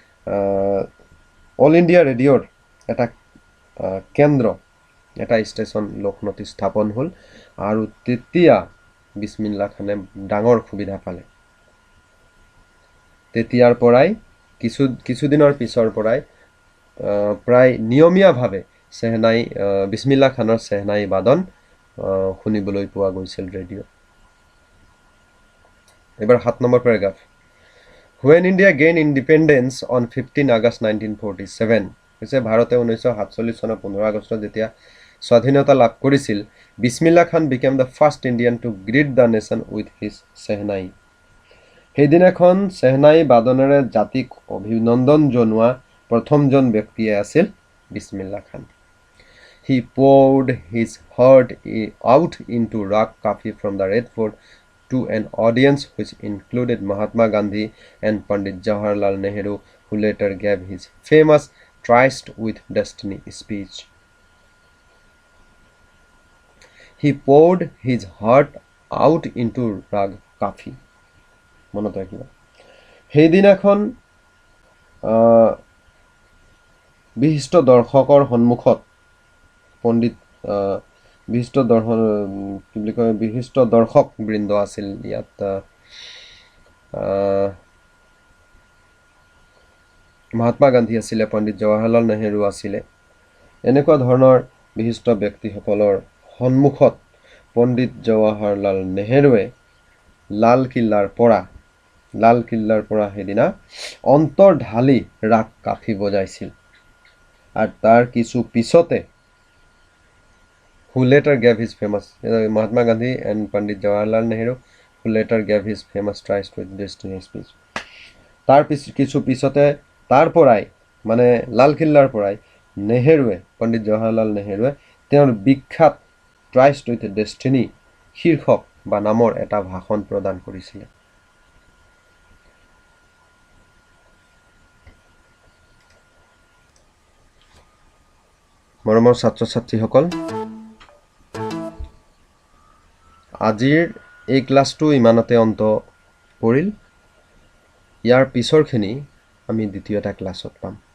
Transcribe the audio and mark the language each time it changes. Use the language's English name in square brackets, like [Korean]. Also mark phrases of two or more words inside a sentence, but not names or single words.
[Assamese] অল ইণ্ডিয়া ৰেডিঅ'ৰ এটা কেন্দ্ৰ এটা ষ্টেচন লক্ষ্ণৌত স্থাপন হ'ল আৰু তেতিয়া বিছমিল্লা খানে ডাঙৰ সুবিধা পালে তেতিয়াৰ পৰাই কিছুদিনৰ পিছৰ পৰাই প্ৰায় নিয়মীয়াভাৱে চেহনাই বিছমিল্লা খানৰ চেহনাই বাদন শুনিবলৈ পোৱা গৈছিল ৰেডিঅ' এবাৰ 7 নম্বৰ পেৰাগ্ৰাফ [English] When India gained independence on 15 August 1947 [Assamese] কৈছে ভাৰতে 1947 চনৰ 15 আগষ্টত যেতিয়া স্বাধীনতা লাভ কৰিছিল বিছমিল্লা খান [English] became the first Indian to greet the nation with his [Assamese] চেহনাই সেইদিনাখন চেহনাই বাদনেৰে জাতিক অভিনন্দন জনোৱা প্ৰথমজন ব্যক্তিয়ে আছিল বিছমিল্লা খান [English] He poured his heart out into Rag Kafi from the Red Fort to an audience which included Mahatma Gandhi and Pandit Jawaharlal Nehru, who later gave his famous Tryst with Destiny speech. He poured his heart out into Rag Kafi. [Assamese] মনত ৰাখিবা সেইদিনাখন বিশিষ্ট দৰ্শকৰ সন্মুখত পণ্ডিত বিশিষ্ট দৰ্শক বৃন্দ আছিল ইয়াত মহাত্মা গান্ধী আছিলে পণ্ডিত জৱাহৰলাল নেহেৰু আছিলে এনেকুৱা ধৰণৰ বিশিষ্ট ব্যক্তিসকলৰ সন্মুখত পণ্ডিত জৱাহৰলাল নেহেৰুৱে লাল কিল্লাৰ পৰা সেইদিনা অন্তৰ ঢালি ৰাগ কাফি বজাইছিল আৰু তাৰ কিছু পিছতে [English] who later gave his famous Mahatma Gandhi and Pandit Jawaharlal Nehru who later gave his famous Tryst with Destiny speech [Assamese] তাৰ কিছু পিছতে তাৰ পৰাই মানে লাল কিল্লাৰ পৰাই নেহেৰুৱে পণ্ডিত জৱাহৰলাল নেহেৰুৱে তেওঁৰ বিখ্যাত Tryst with Destiny শীৰ্ষক বা নামৰ এটা ভাষণ প্ৰদান কৰিছিল মৰমৰ ছাত্ৰ-ছাত্ৰীসকল আজিৰ এই ক্লাছটো ইমানতে অন্ত পৰিল ইয়াৰ পিছৰখিনি আমি দ্বিতীয় এটা ক্লাছত পাম